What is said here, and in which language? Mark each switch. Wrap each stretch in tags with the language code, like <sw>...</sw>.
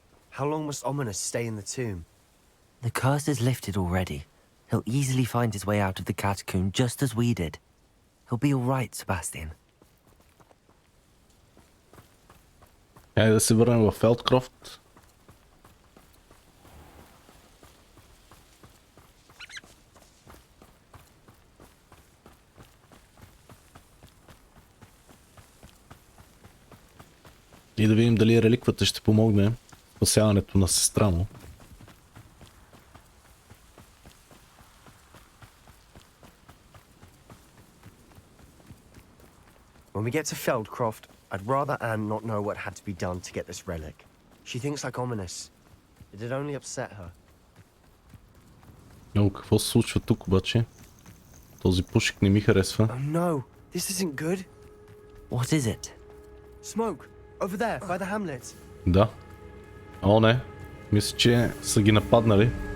<en>How long must Ominous stay in the tomb? The curse is lifted already. He'll easily find his way out of the catacomb just as we did. He'll be all right, Sebastian.</en> <bg>Хайде да се върнем в Фелдкрофт. И да видим дали реликвата ще помогне в спасяването на сестра му.</bg> <en>When we get to Feldcroft, I'd rather Anne not know what had to be done to get this relic. She thinks like Ominous. It'd only upset her.</en> <bg>Но какво се случва тук обаче? Този пушек не ми харесва.</bg> <en>Oh no, this isn't good. What is it? Smoke, over there, by the hamlet.</en> <bg>Да. О, не. Мисля, че са ги нападнали.</bg>